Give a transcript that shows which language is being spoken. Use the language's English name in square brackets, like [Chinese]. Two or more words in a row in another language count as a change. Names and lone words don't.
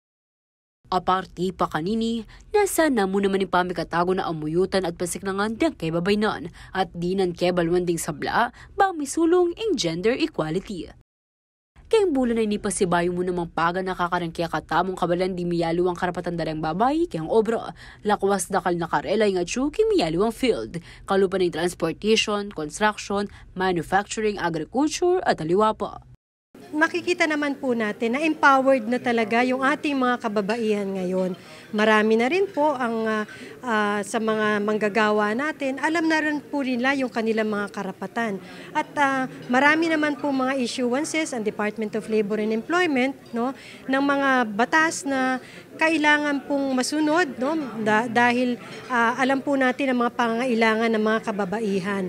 [Pampanga] Aparti pa kanini, nasa namu naman yung pamikatago na amuyutan at pasiknangan diyang kebabaynan at dinan kebalwan ding sabla, bang misulong ing gender equality. Kayang bulan ay nipasibayo mo namang paga nakakarangkya katamong kabalan di miyalo ang karapatan darang babay, kayang obra, lakwas dakal nakarela yung atsu miyalo ang field, kalupan ng transportation, construction, manufacturing, agriculture at aliwa pa. [Filipino] Makikita naman po natin na empowered na talaga yung ating mga kababaihan ngayon. Marami na rin po ang sa mga manggagawa natin, alam na rin po nila yung kanilang mga karapatan. At marami naman po mga issuances ang Department of Labor and Employment, no, ng mga batas na kailangan pong masunod, no, dahil alam po natin ang mga pangangailangan ng mga kababaihan.